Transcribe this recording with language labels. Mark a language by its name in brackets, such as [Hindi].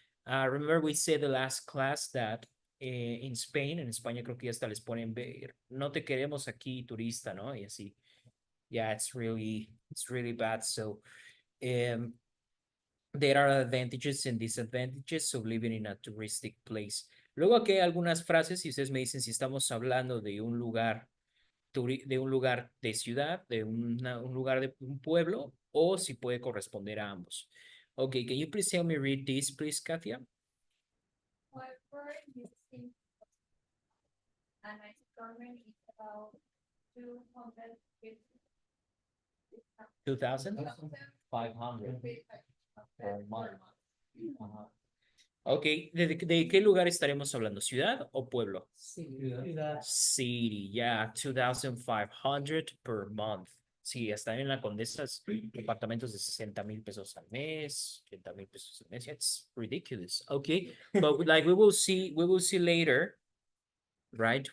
[English] Remember we said the last class that in Spain, [Spanish] en España creo que hasta les ponen ver, no te queremos aquí turista, ¿no? Y así. [English] Yeah, it's really bad. So there are advantages and disadvantages of living in a touristic place. [Spanish] Luego aquí hay algunas frases y ustedes me dicen si estamos hablando de un lugar de ciudad, de un lugar de un pueblo, o si puede corresponder a ambos. [English] Okay, can you please help me read this, please, Katia? However, you think a nice apartment is about 250. 2,500 per month. [Spanish] Ajá. Ok, ¿de qué lugar estaremos hablando? ¿Ciudad o pueblo? Ciudad. [English] City, yeah, 2,500 per month. [Spanish] Sí, hasta en la Condesa, departamentos de 60,000 pesos al mes, 80,000 pesos al mes. [English] It's ridiculous. Okay, but like we will see later, right?